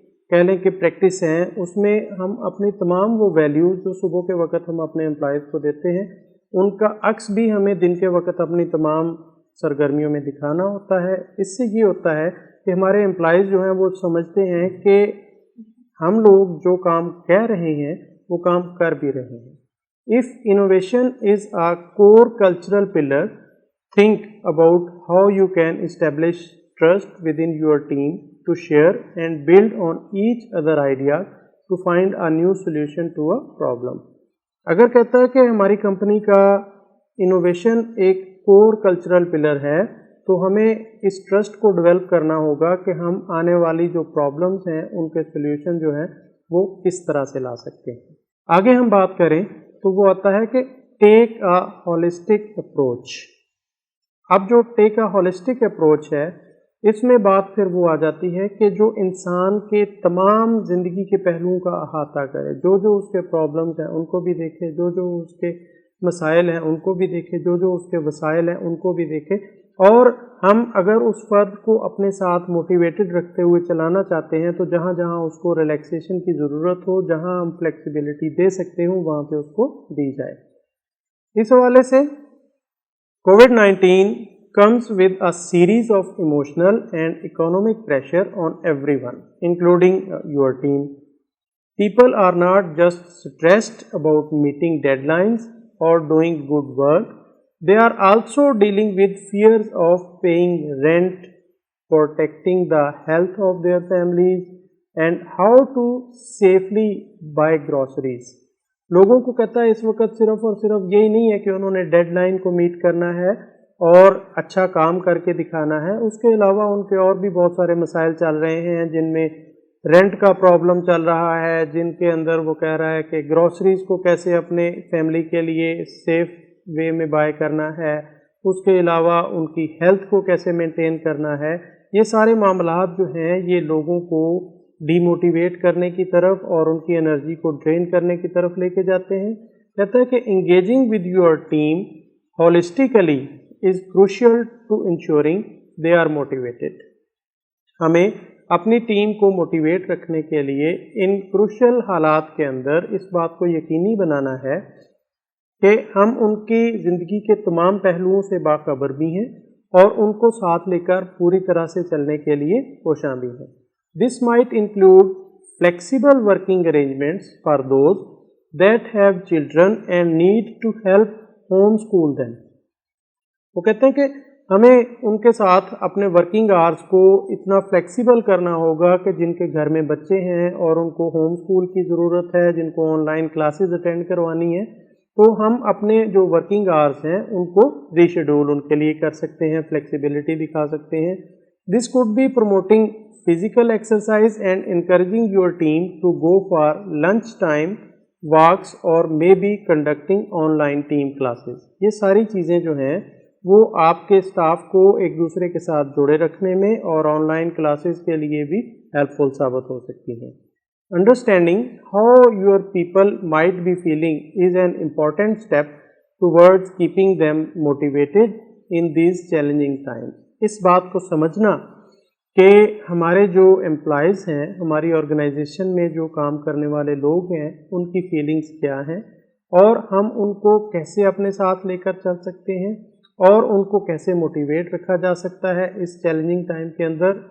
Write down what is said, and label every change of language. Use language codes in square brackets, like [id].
[ur] کہہ لیں کہ پریکٹس ہیں، اس میں ہم اپنی تمام وہ ویلیوز جو صبح کے وقت ہم اپنے امپلائیز کو دیتے ہیں، ان کا عکس بھی ہمیں دن کے وقت اپنی تمام سرگرمیوں میں دکھانا ہوتا ہے۔ اس سے یہ ہوتا ہے کہ ہمارے امپلائیز جو ہیں وہ سمجھتے ہیں کہ ہم لوگ جو کام کہہ رہے ہیں وہ کام کر بھی رہے ہیں. [en] If innovation is a core cultural pillar, think about how you can establish trust within your team to share and build on each other ideas to find a new solution to a problem. [ur] اگر کہتا ہے کہ ہماری company کا innovation ایک کور cultural pillar ہے تو ہمیں اس ٹرسٹ کو ڈیولپ کرنا ہوگا کہ ہم آنے والی جو پرابلمس ہیں ان کے سلیوشن جو ہیں وہ کس طرح سے لا سکتے ہیں. آگے ہم بات کریں تو وہ آتا ہے کہ ٹیک اے ہولسٹک اپروچ. اب جو ٹیک اے ہولسٹک اپروچ ہے اس میں بات پھر وہ آ جاتی ہے کہ جو انسان کے تمام زندگی کے پہلوؤں کا احاطہ کرے, جو اس کے پرابلمس ہیں ان کو بھی دیکھے, جو اس کے مسائل ہیں ان کو بھی دیکھے, جو اس کے وسائل ہیں ان کو بھی دیکھے, اور ہم اگر اس فرد کو اپنے ساتھ موٹیویٹڈ رکھتے ہوئے چلانا چاہتے ہیں تو جہاں جہاں اس کو ریلیکسیشن کی ضرورت ہو, جہاں ہم فلیکسیبلٹی دے سکتے ہوں وہاں پہ اس کو دی جائے. اس حوالے سے [en] COVID-19 comes with a series of emotional and economic pressure on everyone, including your team. People are not just stressed about meeting deadlines or doing good work, they are also dealing with fears of paying rent, protecting the health of their families, and how to safely buy groceries. [ur] لوگوں کو کہتا ہے اس وقت صرف اور صرف یہی نہیں ہے کہ انہوں نے ڈیڈ لائن کو میٹ کرنا ہے اور اچھا کام کر کے دکھانا ہے, اس کے علاوہ ان کے اور بھی بہت سارے مسائل چل رہے ہیں جن میں رینٹ کا پرابلم چل رہا ہے, جن کے اندر وہ کہہ رہا ہے کہ گروسریز کو کیسے اپنے فیملی کے لیے سیف وے میں بائی کرنا ہے, اس کے علاوہ ان کی ہیلتھ کو کیسے مینٹین کرنا ہے. یہ سارے معاملات جو ہیں یہ لوگوں کو ڈی موٹیویٹ کرنے کی طرف اور ان کی انرجی کو ڈرین کرنے کی طرف لے کے جاتے ہیں. کہتا ہے کہ [en] Engaging with your team holistically is crucial to ensuring they are motivated. [ur] ہمیں اپنی ٹیم کو موٹیویٹ رکھنے کے لیے ان کروشل حالات کے اندر اس بات کو یقینی بنانا ہے کہ ہم ان کی زندگی کے تمام پہلوؤں سے باخبر بھی ہیں اور ان کو ساتھ لے کر پوری طرح سے چلنے کے لیے کوشاں بھی ہیں. [en] This might include flexible working arrangements for those that have children and need to help homeschool them. [ur] وہ کہتے ہیں کہ ہمیں ان کے ساتھ اپنے ورکنگ آورس کو اتنا فلیکسیبل کرنا ہوگا کہ جن کے گھر میں بچے ہیں اور ان کو ہوم اسکول کی ضرورت ہے, جن کو آن لائن کلاسز اٹینڈ کروانی ہے, تو ہم اپنے جو ورکنگ آورس ہیں ان کو ری شیڈول ان کے لیے کر سکتے ہیں, فلیکسیبلٹی دکھا سکتے ہیں. [en] This could be promoting physical exercise and encouraging your team to go for lunchtime walks or maybe conducting online team classes. [ur] یہ ساری چیزیں جو ہیں وہ آپ کے اسٹاف کو ایک دوسرے کے ساتھ جوڑے رکھنے میں اور آن لائن کلاسز کے لیے بھی ہیلپ فل ثابت ہو سکتی ہیں. [en] Understanding how your people might be feeling is an important step towards keeping them motivated in these challenging times. [ur] اس بات کو سمجھنا کہ ہمارے جو امپلائیز ہیں, ہماری آرگنائزیشن میں جو کام کرنے والے لوگ ہیں, ان کی فیلنگز کیا ہیں اور ہم ان کو کیسے اپنے ساتھ لے کر چل سکتے ہیں اور ان کو کیسے موٹیویٹ رکھا جا سکتا ہے اس چیلنجنگ ٹائم کے اندر.